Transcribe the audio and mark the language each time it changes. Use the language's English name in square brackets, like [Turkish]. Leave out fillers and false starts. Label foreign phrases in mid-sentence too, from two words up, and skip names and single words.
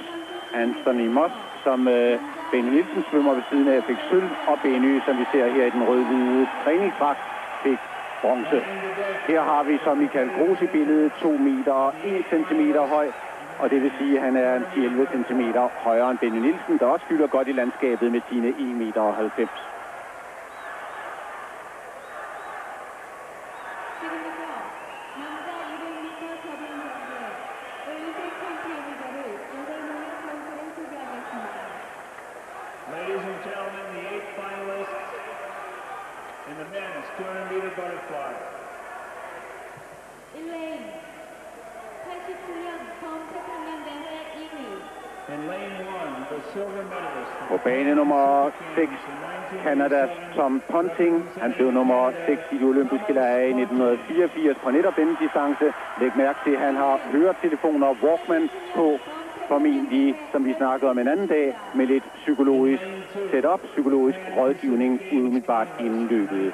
[Danish] Anthony Moss, som Benny Nielsen svømmer ved siden af, fik sølv, og Benny, som vi ser her i den rød-hvide træningsdragt, fik bronze. Her har vi så Michael Groß i billedet, 2 meter og 1 centimeter høj, og det vil sige, at han er 10-11 centimeter højere end Benny Nielsen, der også fylder godt i landskabet med sine 1,90 meter. [English] Ladies and gentlemen, the 8 finalists in the men's 200 meter butterfly. [Korean] Elaine, 87년 범태평양대회 1위. [English] In lane 1, the silver medalist. [Danish] På bane nummer 6, Canadas Tom Ponting. Han blev nummer 6 i de olympiske lege i 1984 på netop denne distance. Læg mærke til, at han har høretelefoner Walkman på, formentlig, som vi snakkede om en anden dag, med lidt psykologisk setup, psykologisk rådgivning umiddelbart inden løbet.